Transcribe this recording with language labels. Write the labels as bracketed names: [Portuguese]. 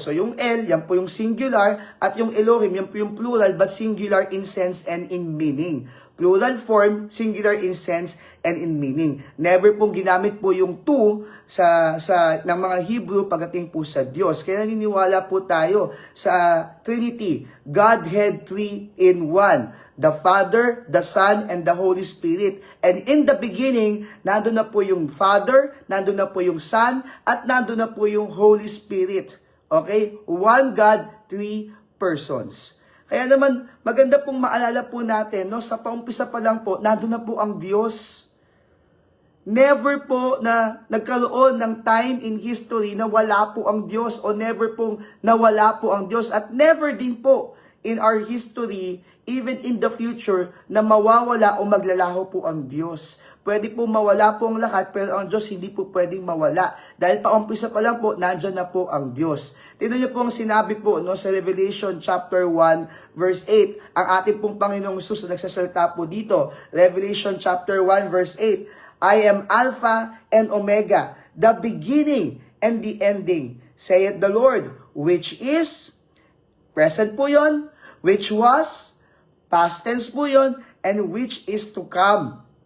[Filipino] So yung El, yan po yung singular, at yung Elohim, yan po yung [English] plural but singular in sense and in meaning. Plural form, singular in sense and in meaning. [Filipino] Never pong ginamit po yung two ng mga Hebrew pagdating po sa Diyos. Kaya naniniwala po tayo sa Trinity, Godhead 3 in 1. [English] The Father, the Son, and the Holy Spirit. And in the beginning, [Filipino] nandun na po yung Father, nandun na po yung Son, at nandun na po yung Holy Spirit. Okay? [English] One God, three persons. [Filipino] Kaya naman, maganda pong maalala po natin, no, sa paumpisa pa lang po, nandun na po ang Diyos. Never po na nagkaroon ng time in history na wala po ang Diyos, o never pong nawala po ang Diyos, at never din po [English] in our history, even in the future, [Filipino] na mawawala o maglalaho po ang Diyos. Pwede po mawala po ang lahat, pero ang Diyos hindi po pwedeng mawala. Dahil paumpisa pa lang po, nandyan na po ang Diyos. Tingnan niyo po ang sinabi po, no, sa Revelation chapter 1, verse 8. Ang ating pong Panginoong Hesus na nagsasalita po dito. [English] Revelation chapter 1, verse 8. I am Alpha and Omega, the beginning and the ending, saith the Lord, which is, [Filipino] present po yun, [English] which was, [Filipino] past tense po yun, [English] and which is to come.